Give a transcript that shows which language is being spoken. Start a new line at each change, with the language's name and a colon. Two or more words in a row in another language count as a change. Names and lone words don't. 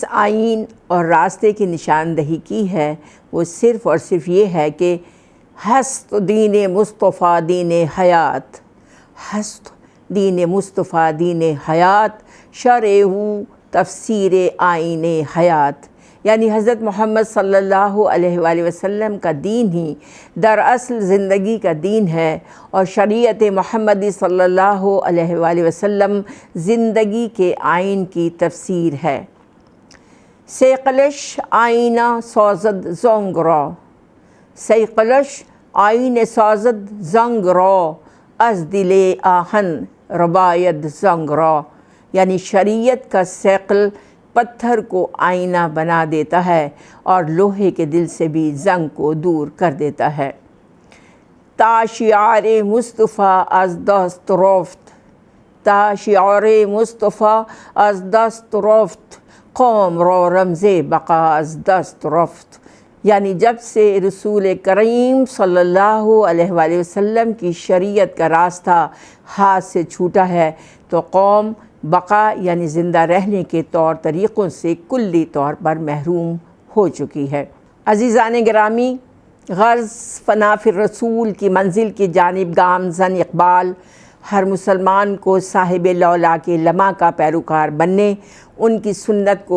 Urdu: آئین اور راستے کی نشاندہی کی ہے وہ صرف اور صرف یہ ہے کہ
Persian: ہست دین مصطفیٰ دین حیات، ہست دین مصطفیٰ دین حیات، شرع تفسیر آئین حیات،
Urdu: یعنی حضرت محمد
Arabic: صلی اللہ علیہ وآلہ وسلم
Urdu: کا دین ہی دراصل زندگی کا دین ہے، اور شریعت محمدی
Arabic: صلی اللہ علیہ وآلہ وسلم
Urdu: زندگی کے آئین کی تفسیر ہے۔
Persian: سیقلش آئینہ سازد زنگ را، سیقلش آئین سازد زنگ را، از دل آہن رباید زنگ را،
Urdu: یعنی شریعت کا سیقل پتھر کو آئینہ بنا دیتا ہے اور لوہے کے دل سے بھی زنگ کو دور کر دیتا ہے۔
Persian: تا شعار مصطفیٰ از دست رفت، تا شعار مصطفیٰ از دست رفت، قوم را رمز بقا از دست رفت،
Urdu: یعنی جب سے رسول کریم
Arabic: صلی اللہ علیہ وآلہ وسلم
Urdu: کی شریعت کا راستہ ہاتھ سے چھوٹا ہے تو قوم بقا یعنی زندہ رہنے کے طور طریقوں سے کلی طور پر محروم ہو چکی ہے۔ عزیزان گرامی، غرض
Arabic: فنا فی الرسول
Urdu: کی منزل کی جانب گامزن اقبال ہر مسلمان کو صاحب لولا کے لمحہ کا پیروکار بننے، ان کی سنت کو